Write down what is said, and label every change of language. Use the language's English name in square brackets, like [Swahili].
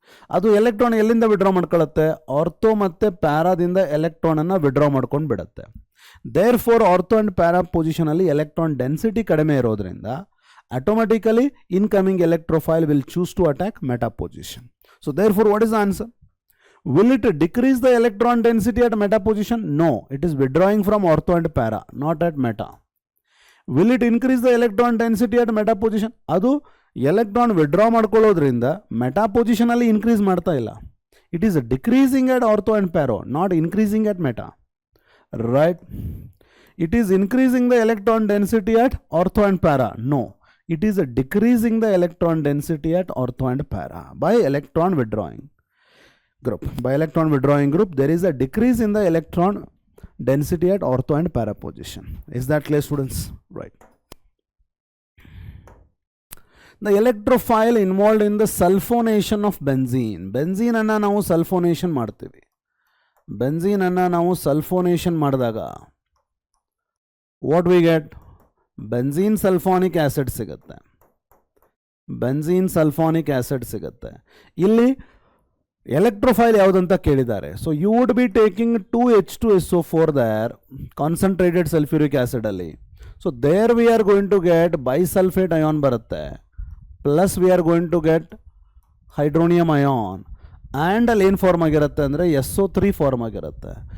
[Kannada] ಅದು ಎಲೆಕ್ಟ್ರಾನ್ ಎಲ್ಲಿಂದ withdraw ಮಾಡ್ಕೊಳ್ಳುತ್ತೆ? Ortho ಮತ್ತು ಪ್ಯಾರಾದಿಂದ ಎಲೆಕ್ಟ್ರಾನನ್ನು ವಿಡ್ರಾ ಮಾಡ್ಕೊಂಡು ಬಿಡುತ್ತೆ. [English] therefore ortho and para ಪೊಸಿಷನಲ್ಲಿ electron density [Kannada] ಕಡಿಮೆ ಇರೋದ್ರಿಂದ [English] Automatically incoming electrophile will choose to attack meta position. So therefore what is the answer? Will it decrease the electron density at meta position? No, it is withdrawing from ortho and para, not at meta. Will it increase the electron density at meta position? [Kannada] ಅದು electron withdraw ಮಾಡ್ಕೊಳ್ಳೋದ್ರಿಂದ meta ಪೊಸಿಷನಲ್ಲಿ increase ಮಾಡ್ತಾ ಇಲ್ಲ. [English] It is decreasing at ortho and para, not increasing at meta. Right? It is increasing the electron density at ortho and para. No, it is decreasing the electron density at ortho and para by electron withdrawing group. By electron withdrawing group, there is a decrease in the electron density at ortho and para position. Is that clear, students? Right. The electrophile involved in the sulfonation of benzene. [Kannada] Benzene anna ನಾವು sulfonation ಮಾಡ್ತೀವಿ. Benzene anna ನಾವು sulfonation ಮಾಡಿದಾಗ [English] what we get? [Kannada] Benzene sulfonic acid ಸಿಗುತ್ತೆ. Benzene sulfonic acid ಸಿಗುತ್ತೆ. ಇಲ್ಲಿ ಎಲೆಕ್ಟ್ರೋಫೈಲ್ ಯಾವುದಂತ ಕೇಳಿದ್ದಾರೆ. [English] so you would be taking 2H2SO4 there, [Kannada] concentrated sulphuric ಆ್ಯಸಿಡಲ್ಲಿ. [English] so there we are going to get bisulphate ion ಬರುತ್ತೆ, plus we are going to get hydronium ion, [Kannada] and ಅಲ್ಲಿ ಏನು form ಆಗಿರುತ್ತೆ [English] ಅಂದರೆ SO3 form ಆಗಿರುತ್ತೆ.